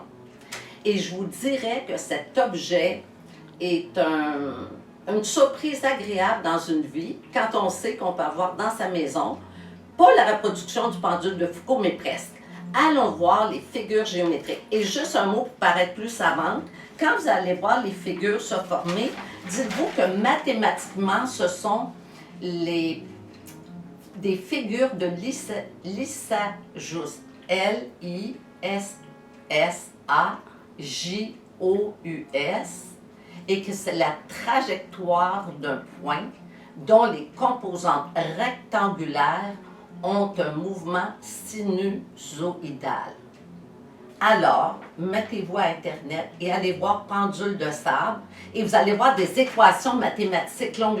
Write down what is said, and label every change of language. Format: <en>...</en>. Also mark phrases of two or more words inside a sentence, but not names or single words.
<fr>Et je vous dirais que cet objet est une surprise agréable dans une vie quand on sait qu'on peut avoir dans sa maison, pas la reproduction du pendule de Foucault, mais presque. Allons voir les figures géométriques. Et juste un mot pour paraître plus savante, quand vous allez voir les figures se former, dites-vous que mathématiquement, ce sont des figures de Lissajous, L-I-S-S-A-J-O-U-S, et que c'est la trajectoire d'un point dont les composantes rectangulaires ont un mouvement sinusoïdal. Alors, mettez-vous à Internet et allez voir pendule de sable et vous allez voir des équations mathématiques longues.</fr>